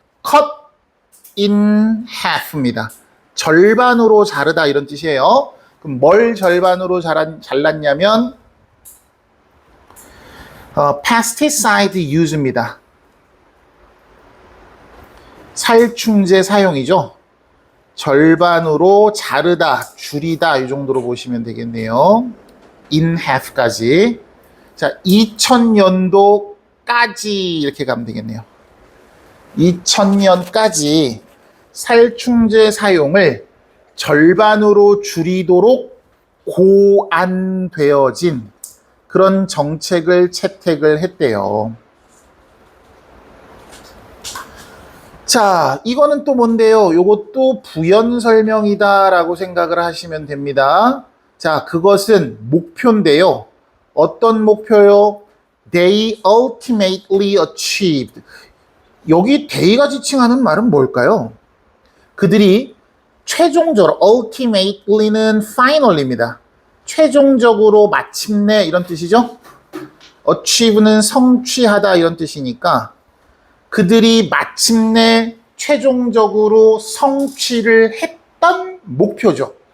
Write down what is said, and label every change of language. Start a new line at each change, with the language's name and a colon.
English: cut in half입니다.
Korean: 절반으로 자르다 이런 뜻이에요. 그럼 뭘 절반으로 잘랐냐면
English: pesticide use
Korean: 입니다. 살충제 사용이죠. 절반으로 자르다, 줄이다 이 정도로 보시면 되겠네요.
English: in half까지.
Korean: 자, 2000년도까지 이렇게 가면 되겠네요. 2000년까지 살충제 사용을 절반으로 줄이도록 고안되어진 그런 정책을 채택을 했대요. 자, 이거는 또 뭔데요? 요것도 부연 설명이다라고 생각을 하시면 됩니다. 자, 그것은 목표인데요. 어떤 목표요?
English: They ultimately achieved.
Korean: 여기 they가 지칭하는 말은 뭘까요? 그들이 최종적으로, ultimately는 final입니다. 최종적으로 마침내 이런 뜻이죠. achieve는 성취하다 이런 뜻이니까 그들이 마침내 최종적으로 성취를 했던 목표죠.